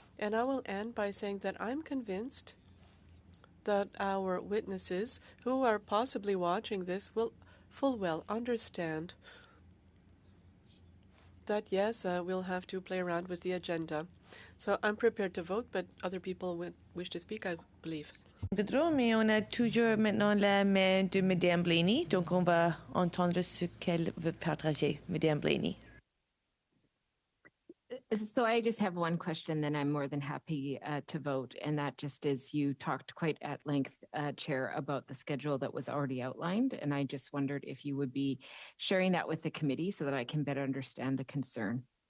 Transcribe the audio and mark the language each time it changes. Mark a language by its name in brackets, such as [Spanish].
[English] And I will end by saying that I'm convinced that our witnesses who are possibly watching this will full well understand that, yes, we'll have to play around with the agenda. So I'm prepared to vote, but other people wish to speak, I believe. [French] Gaudreau, mais on a toujours maintenant la main de Madame Blaney, donc on va entendre ce qu'elle veut partager, Madame Blaney. [English] So I just have one question, then I'm more than happy to vote. And that just is, you talked quite at length, Chair, about the schedule that was already outlined. And I just wondered if you would be sharing that with the committee so that I can better understand the concern.